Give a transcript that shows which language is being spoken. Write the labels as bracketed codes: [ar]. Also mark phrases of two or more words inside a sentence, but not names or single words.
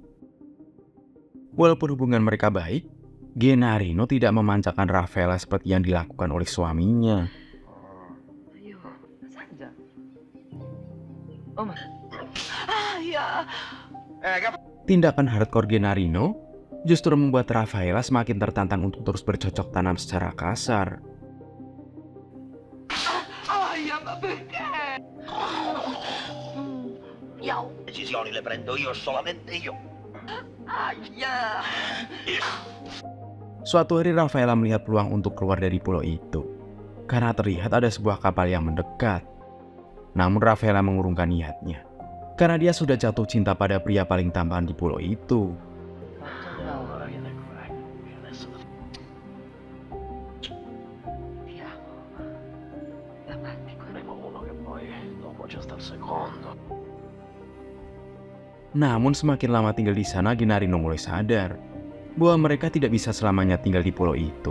[id] Walaupun hubungan mereka baik, Gennarino tidak memanjakan Raffaella seperti yang dilakukan oleh suaminya. Ayo, Sanja. Oma. Ah, ya. Tindakan hardcore Gennarino justru membuat Raffaella semakin tertantang untuk terus bercocok tanam secara kasar. [it] Aia, ma perché? Io. Decisioni le prendo io, solamente io. Aia. [id] Suatu hari Raffaella melihat peluang untuk keluar dari pulau itu, karena terlihat ada sebuah kapal yang mendekat. Namun Raffaella mengurungkan niatnya, karena dia sudah jatuh cinta pada pria paling tampan di pulau itu. Namun semakin lama tinggal di sana, Gennarino mulai sadar bahwa mereka tidak bisa selamanya tinggal di pulau itu.